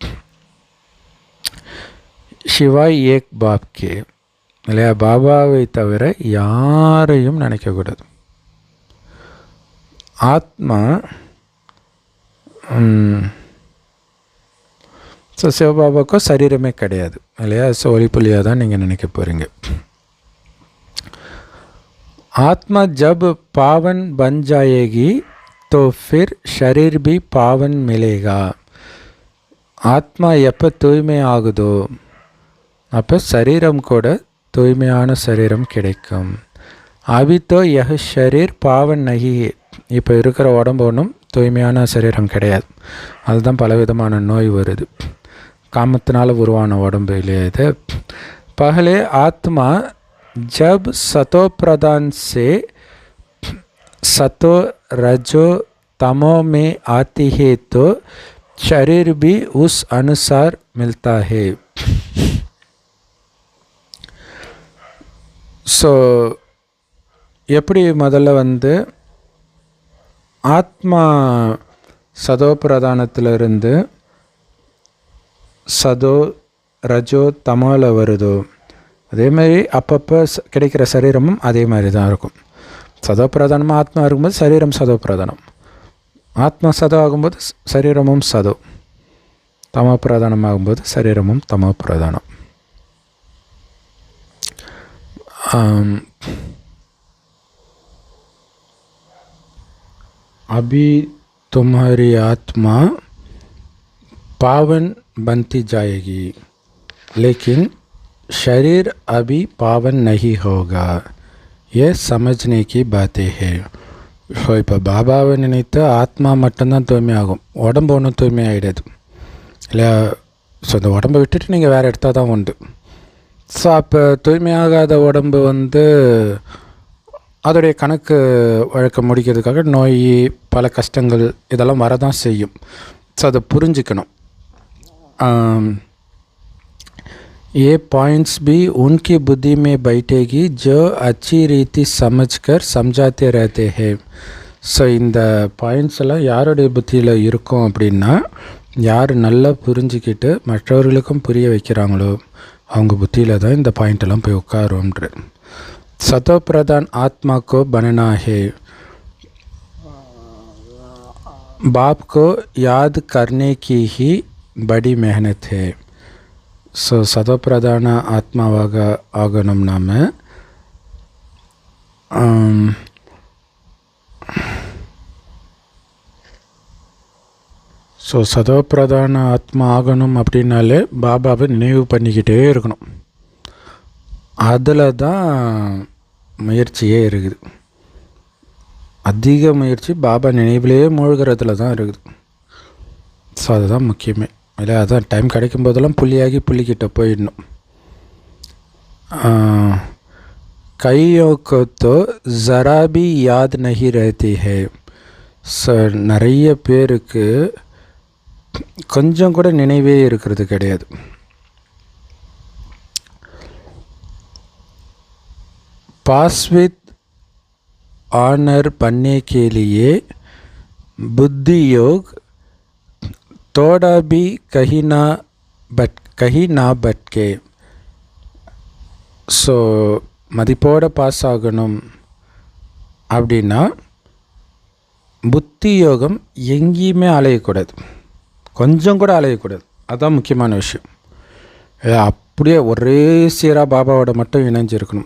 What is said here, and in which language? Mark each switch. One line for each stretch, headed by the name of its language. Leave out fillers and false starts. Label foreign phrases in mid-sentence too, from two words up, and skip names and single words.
Hindi: सिवाय एक बाप के,
Tamil: இல்லையா, பாபாவை தவிர யாரையும் நினைக்கக்கூடாது. ஆத்மா ஸோ சிவபாபாவுக்கோ சரீரமே கிடையாது, இல்லையா. ஸோ ஒளிப்புலியாக தான் நீங்கள் நினைக்க போகிறீங்க.
Hindi: आत्मा जब पावन बन जाएगी तो फिर शरीर भी पावन मिलेगा.
Tamil: ஆத்மா எப்போ தூய்மை ஆகுதோ அப்போ சரீரம் கூட தூய்மையான சரீரம் கிடைக்கும்.
Hindi: अभी तो यह शरीर पावन नहीं,
Tamil: இப்போ இருக்கிற உடம்பு ஒன்றும் தூய்மையான சரீரம் கிடையாது. அதுதான் பலவிதமான நோய் வருது, காமத்தினால் உருவான உடம்பு இல்லையா இது.
Hindi: पहले आत्मा जब सतो प्रधान से सतो रजो तमो में आती है तो शरीर भी उस अनुसार मिलता है.
Tamil: ஸோ எப்படி முதல்ல ஆத்மா சதோ பிரதானத்திலிருந்து சதோ ரஜோ தமோல வருதோ, அதேமாதிரி அப்பப்போ கிடைக்கிற சரீரமும் அதே மாதிரி தான் இருக்கும். சதோ பிரதானமாக ஆத்மா இருக்கும்போது சரீரம் சதோ பிரதானம், ஆத்மா சதோ ஆகும்போது சரீரமும் சதோ, தமோ பிரதானம் ஆகும்போது சரீரமும் தமோ பிரதானம்.
Hindi: अभी तुम्हारी आत्मा पावन बनती जाएगी लेकिन शरीर अभी पावन नहीं होगा, ये समझने की बातें है.
Tamil: ஸோ இப்போ பாபாவை நினைத்து ஆத்மா மட்டும்தான் தூய்மை ஆகும், உடம்பு ஒன்றும் தூய்மை ஆகிடாது, இல்லையா. ஸோ இந்த உடம்பை விட்டுட்டு நீங்கள் வேறு எடுத்தால் தான் உண்டு. ஸோ அப்போ தூய்மையாகாத உடம்பு அதோடைய கணக்கு வழக்க முடிக்கிறதுக்காக நோய், பல கஷ்டங்கள் இதெல்லாம் வரதான் செய்யும். ஸோ அதை புரிஞ்சுக்கணும்.
Hindi: ये पॉइंट्स भी उनकी बुद्धि में बैठेगी जो अच्छी रीति समझकर समझाते रहते हैं.
Tamil: ஸோ இந்த பாயிண்ட்ஸ் எல்லாம் யாருடைய புத்தியில் இருக்கும் அப்படின்னா, யார் நல்லா புரிஞ்சிக்கிட்டு மற்றவர்களுக்கும் புரிய வைக்கிறாங்களோ அவங்க புத்தியில் தான் இந்த பாயிண்டெல்லாம் போய் உட்காரும்ன்ற.
Hindi: सतो प्रधान आत्मा को बनना है, बाप को याद करने की ही बड़ी मेहनत है.
Tamil: ஸோ சதோ பிரதான ஆத்மாவாக ஆகணும் நாம். ஸோ சதோ பிரதான ஆத்மா ஆகணும் அப்படின்னாலே பாபாவை நினைவு பண்ணிக்கிட்டே இருக்கணும். அதில் தான் முயற்சியே இருக்குது. அதிக முயற்சி பாபா நினைவிலேயே மூழ்கிறதுல தான் இருக்குது. ஸோ அதுதான் முக்கியமே, இல்லை. அதான் டைம் கிடைக்கும் போதெல்லாம் புள்ளியாகி புள்ளிக்கிட்ட போயிடணும்.
Hindi: கையோं को तो ज़रा भी याद नहीं रहती है.
Tamil: ஸோ நிறைய பேருக்கு கொஞ்சம் கூட நினைவே இருக்கிறது கிடையாது.
English: pass with honour
Hindi: बनने के लिए बुद्धि योग थोड़ा भी कहीं ना भटके.
Tamil: ஸோ மதிப்போட பாஸ் ஆகணும் அப்படின்னா புத்தி யோகம் எங்கேயுமே அலையக்கூடாது, கொஞ்சம் கூட அலையக்கூடாது. அதுதான் முக்கியமான விஷயம். அப்படியே ஒரே சீராக பாபாவோட மட்டும் இணைஞ்சிருக்கணும்.